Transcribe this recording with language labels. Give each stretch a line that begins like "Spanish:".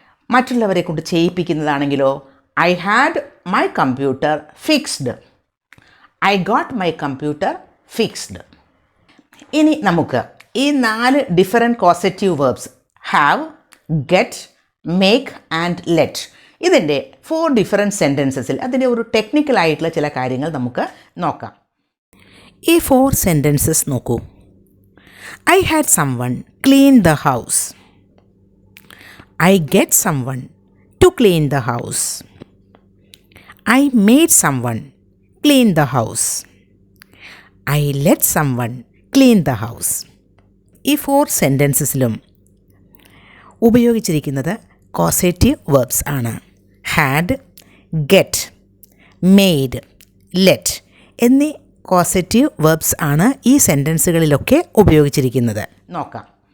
Malayalam: മറ്റുള്ളവരെ കൊണ്ട് ചെയ്യിപ്പിക്കുന്നതാണെങ്കിലോ
English: I had my computer fixed, I got my computer fixed.
Malayalam: ഇനി നമുക്ക് ഈ 4 different causative verbs have, get, make and let ഇതിൻ്റെ 4 ഡിഫറെൻറ്റ് സെൻറ്റൻസസിൽ അതിൻ്റെ ഒരു ടെക്നിക്കലായിട്ടുള്ള ചില കാര്യങ്ങൾ നമുക്ക് നോക്കാം. ഈ 4 സെൻറ്റൻസസ് നോക്കൂ.
English: I had someone clean the house, I get someone to clean the house, I made someone clean the house, I let someone clean the house.
Malayalam: ഈ 4 സെൻറ്റൻസസിലും ഉപയോഗിച്ചിരിക്കുന്നത് കോസറ്റീവ് വേർബ്സ് ആണ്. ഹാഡ്, ഗെറ്റ്, മെയ്ഡ്, ലെറ്റ് എന്നീ causative verbs ആണ് ഈ സെൻറ്റൻസുകളിലൊക്കെ ഉപയോഗിച്ചിരിക്കുന്നത്. നോക്കാം.